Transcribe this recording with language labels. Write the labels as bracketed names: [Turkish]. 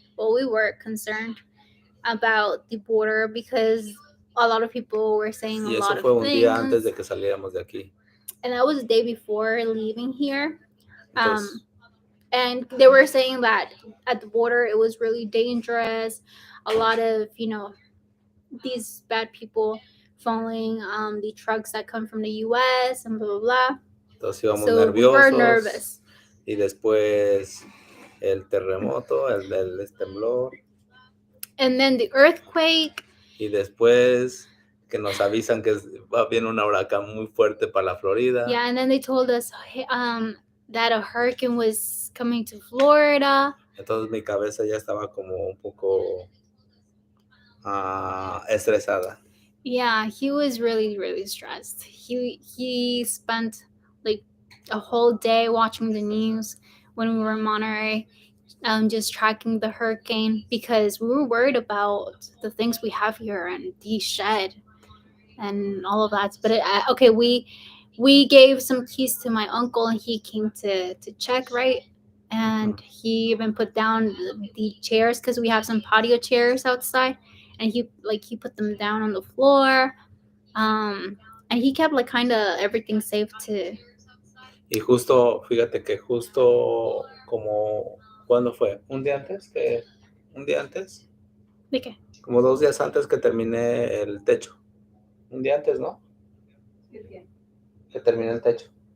[English] Well, we were concerned about the border because a lot of people were saying a lot of things. [Spanish] Y eso fue un día antes de que saliéramos de aquí. [English] And that was the day before leaving here. And they were saying that at the border it was really dangerous. A lot of, these bad people following the trucks that come from the US and blah, blah, blah. [Spanish] Entonces íbamos [English] so [Spanish] nerviosos. [English] We were nervous. [Spanish] Y después el terremoto, el temblor. [English] And then the earthquake. [Spanish] Y después que nos avisan que va bien un huracán muy fuerte para la Florida. [English] Yeah, and then they told us, hey, that a hurricane was coming to Florida. [Spanish] Entonces mi cabeza ya estaba como un poco estresada. [English] Yeah, he was really, really stressed. He spent like a whole day watching the news when we were in Monterey, just tracking the hurricane because we were worried about the things we have here and the shed and all of that. But okay, we gave some keys to my uncle and he came to check, right? And he even put down the chairs because we have some patio chairs outside, and he put them down on the floor, and he kept like kind of everything safe to. [Spanish] Y justo, fíjate que justo como, ¿cuándo fue? ¿Un día antes? ¿Un día antes? ¿De qué? Como 2 días antes que terminé el techo. Un día antes, ¿no? Que terminé el techo.